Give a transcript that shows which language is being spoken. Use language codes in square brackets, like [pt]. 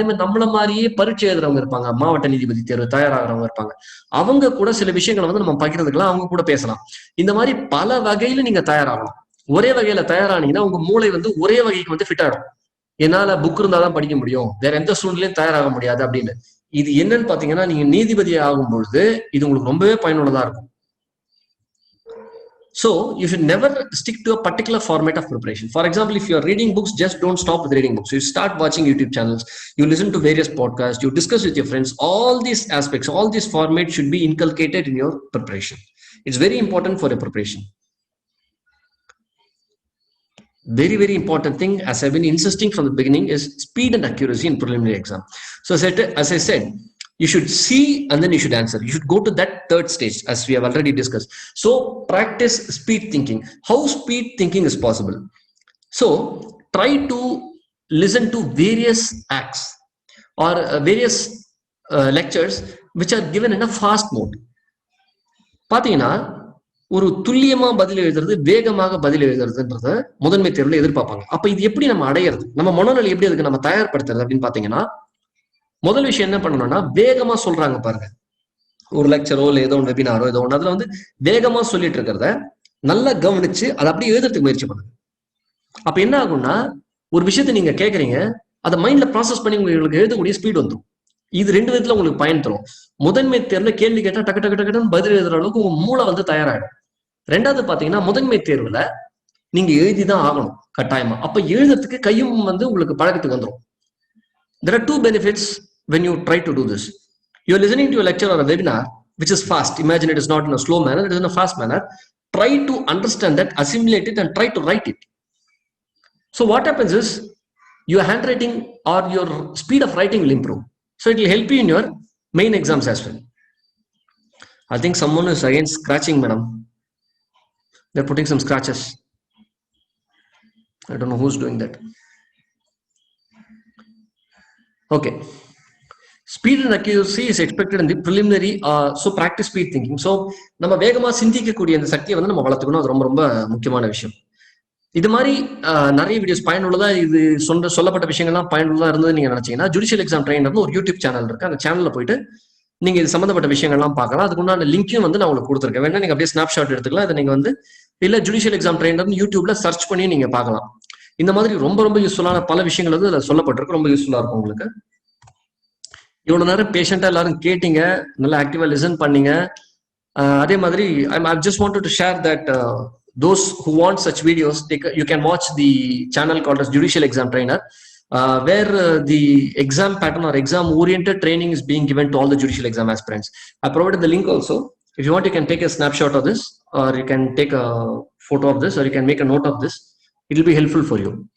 [ta] அதே மாதிரி நம்மள மாதிரியே பரீட்சை எழுதுறவங்க இருப்பாங்க, மாவட்ட நீதிபதி தேர்வு தயாராகிறவங்க இருப்பாங்க, அவங்க கூட சில விஷயங்களை வந்து நம்ம பகிர்ந்துக்கலாம், அவங்க கூட பேசலாம். இந்த மாதிரி பல வகையில நீங்க தயாராகலாம். ஒரே வகையில தயாரானீங்கன்னா உங்க மூளை வந்து ஒரே வகைக்கு வந்து ஃபிட் ஆயிடும். என்னால புக் இருந்தாதான் படிக்க முடியும், வேற எந்த சூழ்நிலையும் தயாராக முடியாது அப்படின்னு. இது என்னன்னு பாத்தீங்கன்னா, நீங்க நீதிபதி ஆகும் பொழுது இது உங்களுக்கு ரொம்பவே பயனுள்ளதா இருக்கும். [en] So you should never stick to a particular format of preparation. For example, if you are reading books, just don't stop with reading books. You start watching YouTube channels, you listen to various podcasts, you discuss with your friends. All these aspects, all these formats should be inculcated in your preparation. It's very important for your preparation. Very, very important thing, as I've been insisting from the beginning, is speed and accuracy in preliminary exam. So as I said, you should see and then you should answer. You should go to that third stage, as we have already discussed. So practice speed thinking. How speed thinking is possible? So try to listen to various acts or various lectures which are given in a fast mode. [ta] பாத்தீங்கன்னா ஒரு துல்லியமா பதில் எழுதுறது, வேகமாக பதில் எழுதுறதுன்றத முதன்மை தேர்வுல எதிர்பார்ப்பாங்க. அப்ப இது எப்படி நம்ம அடையிறது, நம்ம மனநிலை எப்படி அதுக்கு நம்ம தயார்படுத்துறது அப்படின்னு பாத்தீங்கன்னா, முதல் விஷயம் என்ன பண்ணணும்னா, வேகமா சொல்றாங்க பாருங்க, ஒரு லெக்சரோ இல்ல ஏதோ ஒன்று வெபினாரோ ஏதோ ஒன்று, அதுல வந்து வேகமா சொல்லிட்டு இருக்கிறத நல்லா கவனிச்சு அதை அப்படியே எழுதுறதுக்கு முயற்சி பண்ணுங்க. அப்ப என்ன ஆகும்னா, ஒரு விஷயத்த நீங்க கேட்கறீங்க, அதை மைண்ட்ல ப்ராசஸ் பண்ணி உங்களுக்கு எழுதக்கூடிய ஸ்பீட் வந்துடும். இது ரெண்டு விதத்துல உங்களுக்கு பயன் தரும். முதன்மை தேர்வுல கேள்வி கேட்டா டக்கு டக்கு டக்குன்னு பதில் எழுதுற அளவுக்கு உங்க மூளை வந்து தயாராகிடும். ரெண்டாவது பாத்தீங்கன்னா, முதன்மை தேர்வுல நீங்க எழுதிதான் ஆகணும் கட்டாயமா. அப்ப எழுதுறதுக்கு கையும் வந்து உங்களுக்கு பழக்கத்துக்கு வந்துடும். [en] There are two benefits when you try to do this. You are listening to a lecture or a webinar which is fast. Imagine it is not in a slow manner, it is in a fast manner. Try to understand that, assimilate it and try to write it. So what happens is your handwriting or your speed of writing will improve. So it will help you in your main exams as well. I think someone is again scratching, madam. They're putting some scratches. I don't know who's doing that. Okay. Speed and accuracy is expected in the preliminary. So practice speed thinking. [ta] So நம்ம வேகமா சிந்திக்கக்கூடிய அந்த சக்தியை வந்து நம்ம வளர்த்துக்கணும். அது ரொம்ப ரொம்ப முக்கியமான விஷயம். இது மாதிரி நிறைய வீடியோஸ் பயனுள்ளதா, இது சொல்லப்பட்ட விஷயங்கள்லாம் பயனுள்ளதா இருந்தது நீங்க நினைச்சீங்கன்னா, ஜுடிஷியல் எக்ஸாம் ட்ரெயினர்னு ஒரு யூடியூப் சேனல் இருக்கு, அந்த சேனல்ல போயிட்டு நீங்க இது சம்பந்தப்பட்ட விஷயங்கள்லாம் பார்க்கலாம். அதுக்குண்டான லிங்க்கையும் வந்து நான் உங்களுக்கு கொடுத்துருக்கேன், வேணா நீங்க அப்படியே ஸ்னாப்ஷாட் எடுத்துக்கலாம். இதை நீங்க வந்து இல்ல ஜுடிஷியல் எக்ஸாம் ட்ரெயினர்னு யூடியூப்ல சர்ச் பண்ணி நீங்க பார்க்கலாம். இந்த மாதிரி ரொம்ப ரொம்ப யூஸ்ஃபுல்லான பல விஷயங்கள் வந்து அதில் சொல்லப்பட்டிருக்கு, ரொம்ப யூஸ்ஃபுல்லா இருக்கும் உங்களுக்கு. இவ்வளவு நேரம் பேஷண்டா எல்லாரும் கேட்டீங்க, நல்லா ஆக்டிவா லிசன் பண்ணீங்க. அதே மாதிரி [en] I just wanted to share that those who want such videos, you can watch the channel called as Judicial Exam Trainer, where the exam pattern or exam oriented training is being given to all the judicial exam aspirants. I provided the link also. If you want, you can take a snapshot of this, or you can take a photo of this, or you can make a note of this. It will be helpful for you.